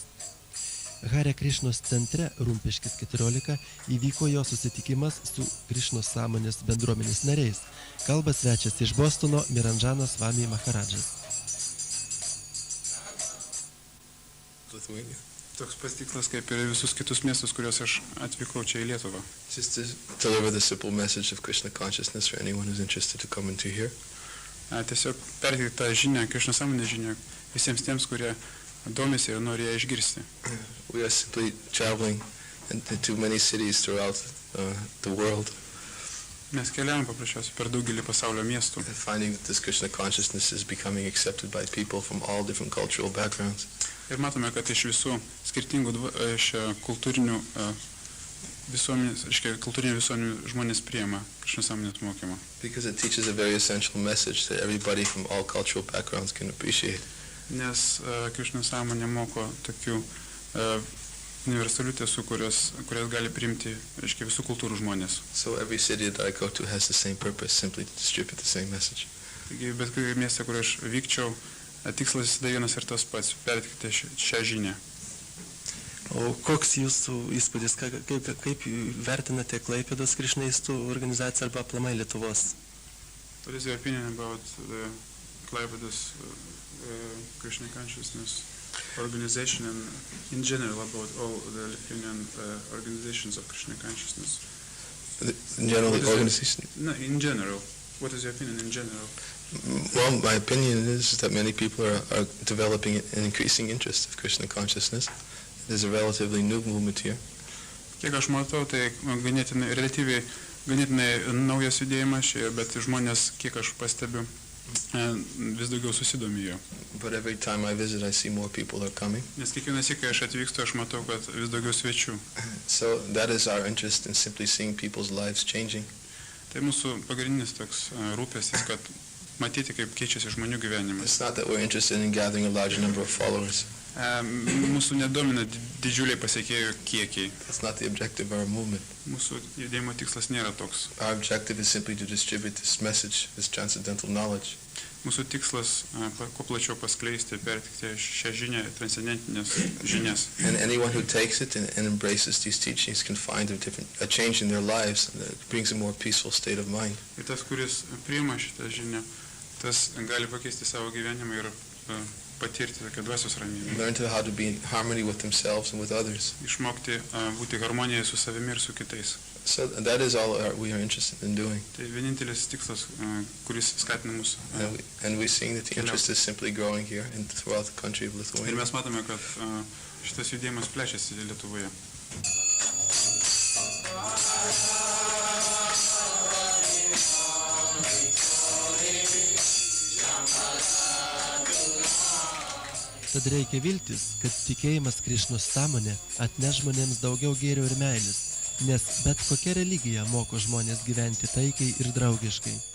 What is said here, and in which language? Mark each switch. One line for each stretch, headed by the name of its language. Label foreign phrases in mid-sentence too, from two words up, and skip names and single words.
Lithuanian: Hare Krišnos centre Rumpiškis 14 įvyko jo susitikimas su Krišnos sąmonės bendruomenės nariais. Kalba svečias iš Bostono Miranžanas Swami Maharadžas. Lithuania. Toks pats tikslas kaip ir visus kitus miestus, kuriuos aš atvykau čia į Lietuvą.
English: Just to deliver the simple message of Krishna consciousness for anyone who's interested to come and to hear.
Lithuanian: Tiesiog perteikti tą žinią, Krišnos sąmonės žinią visiems tiems, kurie domisi ir nori ją išgirsti.
English: We are simply traveling into many cities throughout the world,
Lithuanian: Mes keliavom paprasčiausiai per daugelį pasaulio miestų.
English: and finding that this Krishna consciousness is becoming accepted by people from all different cultural backgrounds.
Lithuanian: Ir matome, kad iš visų skirtingų kultūrinių visuomenių žmonės priima Krišnos sąmonės mokymą.
English: Because it teaches a very essential message that everybody from all cultural backgrounds can appreciate.
Lithuanian: Nes Krišnos sąmonė moko tokių universalių tiesų, kurias gali priimti visų kultūrų žmonės.
English: So every city that I go to has the same purpose, simply to distribute the same message.
Lithuanian: Taigi bet kurį miestą, kur aš vykčiau, tikslas visada vienas ir tas pats - perteikti šią žinią. O koks jūsų įspūdis, kaip vertinate Klaipėdos krišnaistų organizaciją arba aplamai Lietuvos?
English: What is your opinion about the Klaipėdos Krishna consciousness organization and in general about all the Lithuanian organizations of Krishna consciousness? In general, What the is organization. No, in general. What is your opinion in general? Well, my opinion is that many people are developing an increasing interest of Krishna consciousness. It is a relatively new movement here.
Lithuanian: Kiek aš matau, tai ganėtinai naujas judėjimas čia, bet žmonės, kiek aš pastebiu, vis daugiau susidomi jo.
English: But every time I visit, I see more people are coming.
Lithuanian: Nes kiekvieną sykį, kai aš atvykstu, aš matau, kad vis daugiau svečių.
English: So that is our interest in simply seeing people's lives changing.
Lithuanian: Tai mūsų pagrindinis toks rūpestis, kad matyti, kaip keičiasi žmonių gyvenimas.
English: It's not that we're interested in gathering a large number of followers.
Lithuanian: Mūsų nedomina didžiuliai pasiekėjų kiekiai.
English: That's not the objective of our movement.
Lithuanian: Mūsų judėjimo tikslas nėra toks.
English: Our objective is simply to distribute this message, this transcendental knowledge.
Lithuanian: Mūsų tikslas kuo plačiau paskleisti, pertikti šią žinią, transcendentinės žinias.
English: And anyone who takes it and embraces these teachings can find a change in their lives that brings a more peaceful state of mind.
Lithuanian: Ir tas, kuris priima šitą žinią, tas gali pakeisti savo gyvenimą ir patirti tokią dvasios ramybę.
English: Learn to how to be in harmony with themselves and with others.
Lithuanian: Išmokti būti harmonijoje su savimi ir su kitais.
English: So that is all we are interested in doing.
Lithuanian: Tai vienintelis tikslas, kuris skatina mus.
English: And we're seeing that the interest is simply growing here and throughout the country of
Lithuanian: Ir
English: Lithuania.
Lithuanian: mes matome, kad šitas judėjimas plečiasi Lietuvoje. Tad reikia viltis, kad tikėjimas Krišnos sąmonė atneš žmonėms daugiau gėrio ir meilės, nes bet kokia religija moko žmonės gyventi taikiai ir draugiškai.